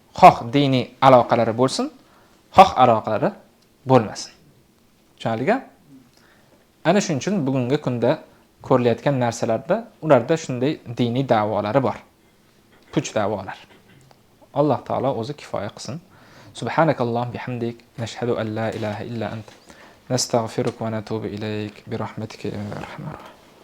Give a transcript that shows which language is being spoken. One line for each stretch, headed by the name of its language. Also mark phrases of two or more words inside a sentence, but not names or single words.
Uzbek: Xoh diniy aloqalari bo'lsin, xoh aloqalari bo'lmasin. Tushunarlimi? Ana shuning uchun bugungi kunda ko'rilayotgan narsalarda ularda shunday diniy da'volari bor. Puch da'volar. Alloh taolo o'zi kifoya qilsin.
Arabic: سبحانك اللهم وبحمدك نشهد أن لا إله إلا أنت نستغفرك ونتوب إليك برحمتك يا أرحم الراحمين.